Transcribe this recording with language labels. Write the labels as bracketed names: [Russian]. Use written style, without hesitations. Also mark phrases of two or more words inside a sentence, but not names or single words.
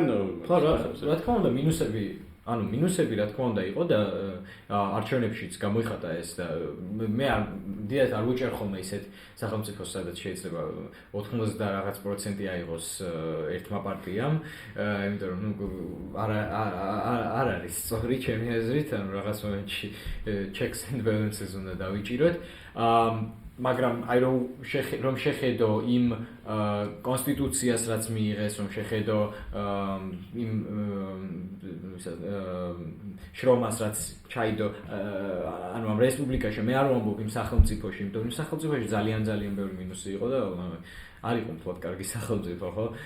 [Georgian] ხო რა თქმა უნდა მინუსები რა თქმა უნდა იყო და არჩევნებშიც გამოიხატა ეს და მე დიდად არ ვიჭერ ხოლმე ისეთ სახელმწიფოს სადაც შეიძლება 90 და რაღაც პროცენტი აიღოს ერთმა პარტიამ იმიტომ რომ ნუ არ არის სწორი ჩემი აზრით ანუ რაღაც მომენტში [English] checks and balances [Georgian] უნდა დავიჭიროთ მაგრამ აი რომ შეხედო იმ კონსტიტუციას რაც მიიღეს, რომ შეხედო იმ შრომას რაც ჩაიდო ანუ ამ რესპუბლიკაში მე არ ვამბობ იმ სახელმწიფოში, იმიტომ რომ სახელმწიფოში ძალიან ბევრი მინუსი იყო და არ იყო მთლად კარგი სახელმწიფო, ხო?